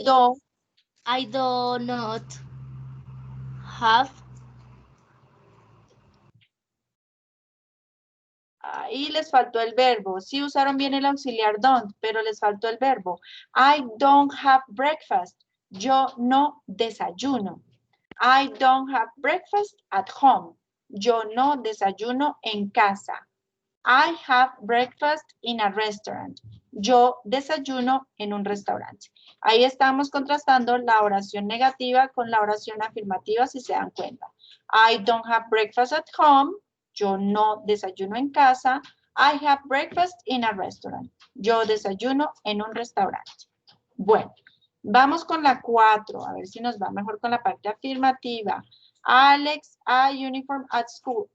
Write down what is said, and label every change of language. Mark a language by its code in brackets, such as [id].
[en] don't. I do not have [es] Ahí les faltó el verbo. Sí usaron bien el auxiliar don't, pero les faltó el verbo. [en] I don't have breakfast. [es] Yo no desayuno. [en] I don't have breakfast at home. [es] Yo no desayuno en casa. [en] I have breakfast in a restaurant. [es] Yo desayuno en un restaurante. Ahí estamos contrastando la oración negativa con la oración afirmativa, si se dan cuenta. [en] I don't have breakfast at home. [es] Yo no desayuno en casa. [en] I have breakfast in a restaurant. [es] Yo desayuno en un restaurante. Bueno, vamos con la 4. A ver si nos va mejor con la parte afirmativa. [en] Alex, I uniform at school.